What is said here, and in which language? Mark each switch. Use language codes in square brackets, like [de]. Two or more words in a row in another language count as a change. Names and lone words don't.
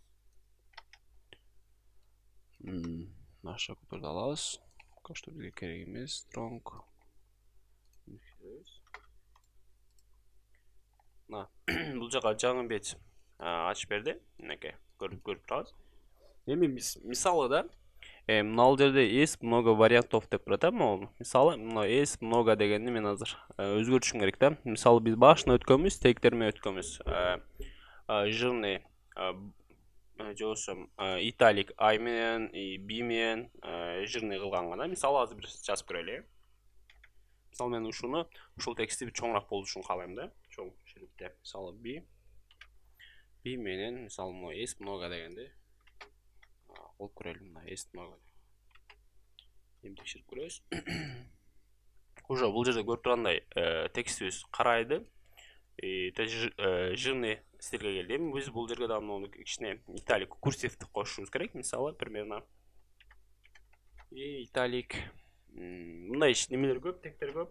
[ky] Аша коддорду алабыз. [ru] Пока что [ky] бизге керек эмес. Strong. Бул жака жаңы бет ачып берди. Мынакей көрүп турабыз. Эми биз мисалы да мына жерде [ru] есть много вариантов [ky] деп турат, могу. Мисалы, мына [ru] есть много [ky] дегенди мен азыр өзгөртүшүм керек да. Мисалы биз башына өткөнбүз, тегтер менен өткөнбүз. Жирный же болсо италик I менен, B менен жирный кылганга да. Мисалы азыр бир жазып көрөлү. Мисалы мен ушул текстти чоңураак болуш үчүн каалайм да. Чоң шрифтте. Мисалы B менен, мисалы мына [ru] есть много [ky] дегенди колуп көрөлүм. [ru] Мына есть много. [ky] Эми текшерип көрөбүз. Уже бул жерде көрүп тургандай текстибиз карайды. Жирный стилге келди. Эми биз бул жерге дагы кичине италик курсивди кошушубуз керек. Мисалы примерно италик мындай немелер көп, тектер көп.